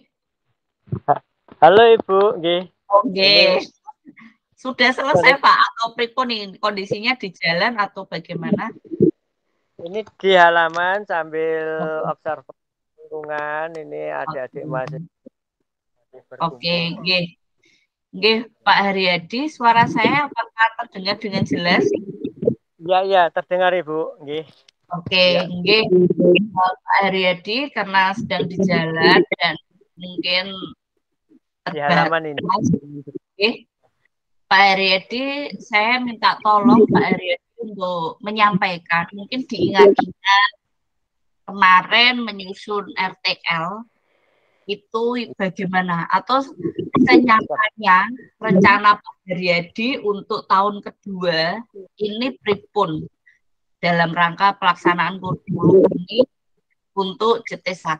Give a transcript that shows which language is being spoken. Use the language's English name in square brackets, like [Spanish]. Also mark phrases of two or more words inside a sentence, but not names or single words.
[Indonesian] Halo Ibu, nggih. Oke. Sudah selesai Pak atau pripun ini kondisinya di jalan atau bagaimana? Ini di halaman sambil observasi lingkungan, ini adik-adik mahasiswa. Oke, nggih. Nggih, Pak Haryadi, suara saya apakah terdengar dengan jelas? Iya, terdengar Ibu, nggih. Oke, nggih. Pak Haryadi karena sedang di jalan dan mungkin di halaman ini. Oke. Pak Haryadi, saya minta tolong Pak Haryadi untuk menyampaikan, mungkin diingat-ingat kemarin menyusun RTL itu bagaimana atau senyatanya rencana Pak Haryadi untuk tahun kedua ini pripun dalam rangka pelaksanaan kurikulum ini untuk JT1.